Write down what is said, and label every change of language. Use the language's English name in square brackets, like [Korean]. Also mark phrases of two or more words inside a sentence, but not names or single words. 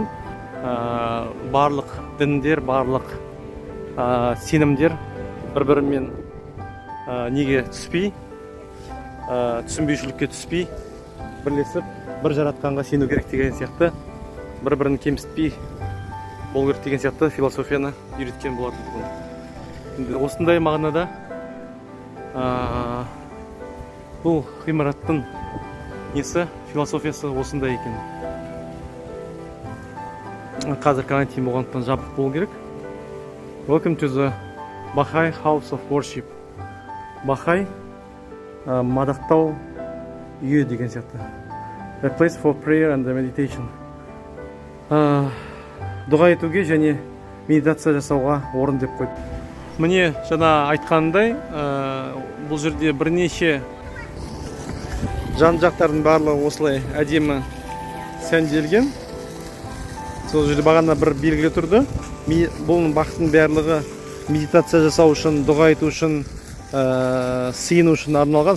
[Kazakh] Барлық діндер, барлық сенімдер бір-бірімен неге түспей, түсінбеушілікке түспей, бірлесіп, бір жаратқанға сену керек деген сияқты, бір-бірін кемсітпей болу керек деген сияқты философияны үйреткен болатын. Осындай мағынада бұл ғимараттың несі, философиясы осындай екен. Қазір карантин болғандықтан жабық болу керек. [English] Welcome to the Baha'i House of Worship. [Kazakh] Baha'i мадақтау үйі деген сияқты. [English] A place for prayer and meditation. [Kazakh] Дұға етуге және медитация жасауға орын деп қойды. Міне жаңа айтқандай, бұл жерде бірнеше жан жақтардың барлығы осылай әдемі сәнделген. Сол жерде бағана бір белгілі тұрды. Бұл бақтың барлығы медитация жасау үшін, дұға айту үшін, сыйыну үшін арналған.